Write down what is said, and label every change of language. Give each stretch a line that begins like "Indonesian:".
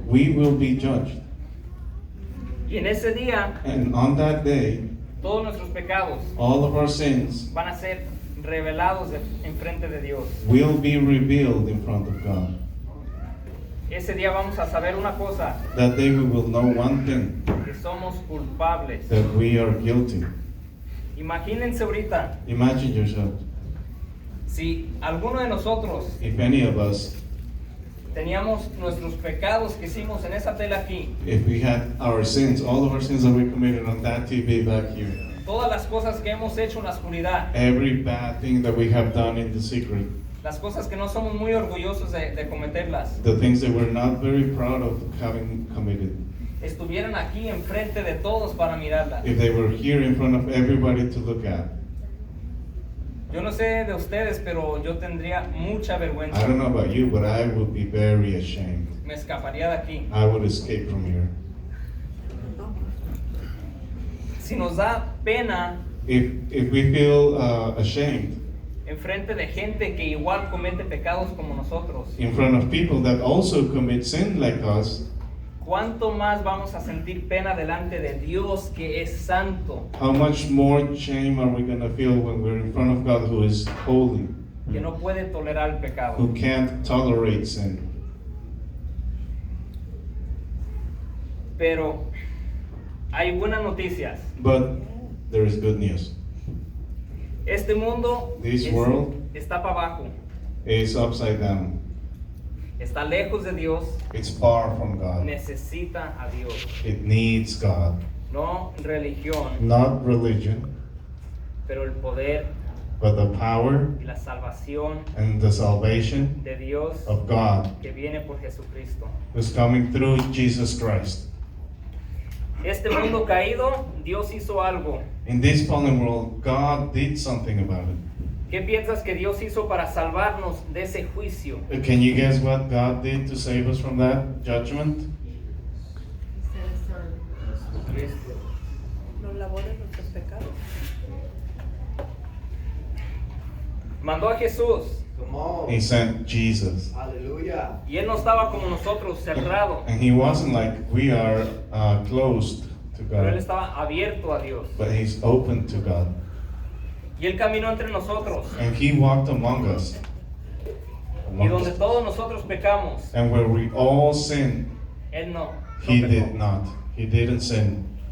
English: we will be judged.
Spanish: Y en ese día,
English: And on that day,
Spanish: todos nuestros pecados
English: all of our sins
Spanish: van a ser revelados en frente de Dios.
English: will be revealed in front of God.
Spanish: Ese día vamos a saber una cosa,
English: That day we will know one thing,
Spanish: que somos culpables.
English: that we are guilty.
Spanish: Imagínense ahorita,
English: Imagine yourself,
Spanish: si alguno de nosotros
English: if any of us,
Spanish: teníamos nuestros pecados que hicimos en esa tela aquí,
English: if we had our sins, all of our sins that we committed on that TV back here,
Spanish: todas las cosas que hemos hecho en la oscuridad,
English: every bad thing that we have done in the secret,
Spanish: las cosas que no somos muy orgullosos de cometerlas,
English: the things that we're not very proud of having committed,
Spanish: estuvieran aquí enfrente de todos para mirarlas.
English: if they were here in front of everybody to look at.
Spanish: Yo no sé de ustedes, pero yo tendría mucha
English: I
Spanish: vergüenza.
English: don't know about you, but I would be very ashamed.
Spanish: Me escaparía de aquí.
English: I would escape from here.
Spanish: Si nos da pena
English: If we feel ashamed
Spanish: enfrente de gente que igual comete pecados como nosotros,
English: in front of people that also commit sin like us,
Spanish: ¿cuánto más vamos a sentir pena delante de Dios que es santo,
English: how much more shame are we going to feel when we're in front of God who is holy,
Spanish: que no puede tolerar el pecado?
English: who can't tolerate sin?
Spanish: Pero hay buenas noticias.
English: But there is good news.
Spanish: Este mundo
English: This world
Spanish: está para abajo,
English: is upside down.
Spanish: está lejos de Dios,
English: It's far from God.
Spanish: necesita a Dios.
English: It needs God.
Spanish: No religión,
English: Not religion,
Spanish: pero el poder
English: but the power
Spanish: y la salvación
English: and the salvation
Spanish: de Dios
English: of God
Spanish: que viene por Jesucristo.
English: who's coming through Jesus Christ.
Spanish: Este mundo caído, Dios hizo algo.
English: In this fallen world, God did something about it.
Spanish: ¿Qué piensas que Dios hizo para salvarnos de ese juicio?
English: Can you guess what God did to save us from that judgment?
Spanish: Nos lavó de nuestros pecados. Mandó a Jesús
English: Come on. He sent Jesus. Hallelujah.
Spanish: y Él no estaba como nosotros, cerrado,
English: And he wasn't like we are closed to
Spanish: pero Él
English: God,
Spanish: estaba abierto a Dios.
English: but he's open to God.
Spanish: Y Él caminó entre nosotros.
English: And he walked among us.
Spanish: Y donde todos nosotros pecamos,
English: And where we all sin,
Spanish: Él no.
English: he
Spanish: no pecó.
English: did not. He didn't sin.